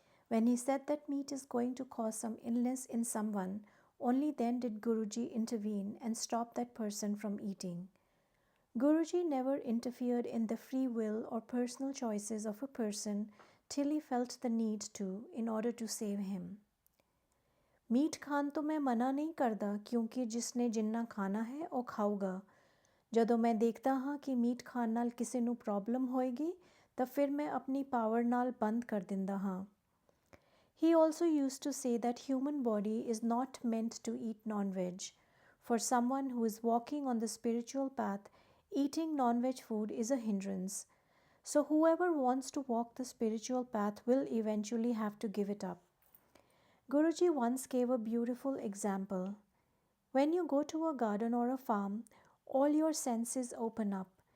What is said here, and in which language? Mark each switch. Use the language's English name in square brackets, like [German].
[English] When he said that meat is going to cause some illness in someone, only then did Guruji intervene and stop that person from eating. Guruji never interfered in the free will or personal choices of a person till he felt the need to in order to save him. [Punjabi] Meet Khan तो मैं मना नहीं करदा क्योंकि जिसने जिन्ना खाना है ਉਹ ਖਾਊਗਾ ਜਦੋਂ ਮੈਂ ਦੇਖਦਾ ਹਾਂ ਕਿ ਮੀਟ ਖਾਣ ਨਾਲ ਕਿਸੇ ਨੂੰ ਪ੍ਰੋਬਲਮ ਹੋਏਗੀ ਤਾਂ ਫਿਰ ਮੈਂ ਆਪਣੀ ਪਾਵਰ ਨਾਲ ਬੰਦ ਕਰ ਦਿੰਦਾ ਹਾਂ [English] He also used to say that human body is not meant to eat non-veg. For someone who is walking on the spiritual path, eating non-veg food is a hindrance. So whoever wants to walk the spiritual path will eventually have to give it up. Guruji once gave a beautiful example. When you go to a garden or a farm, all your senses open up.